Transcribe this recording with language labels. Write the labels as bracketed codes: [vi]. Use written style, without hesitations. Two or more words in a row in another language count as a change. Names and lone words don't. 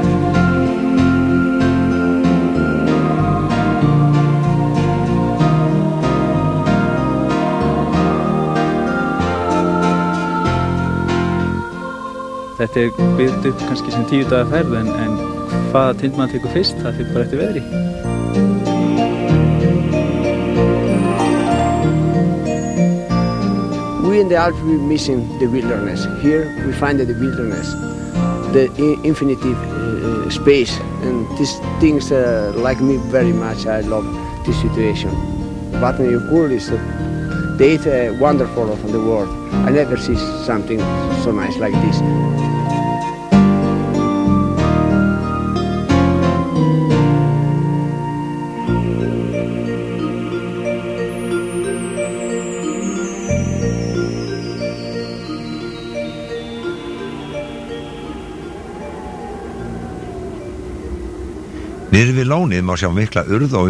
[is] Þetta byggt upp kannski sem 10 daga ferð en hvaða tind maður tekur fyrst, það fyrir bara eftir veðri. [en] We in the Alps we're missing the wilderness. Here we find the wilderness, the infinitive space, and these things like me very much. I love this situation. Vatnajökull is the 8th wonderful of the world. I never see something so nice like this. [is] Niður við lónið má sjá mikla urð og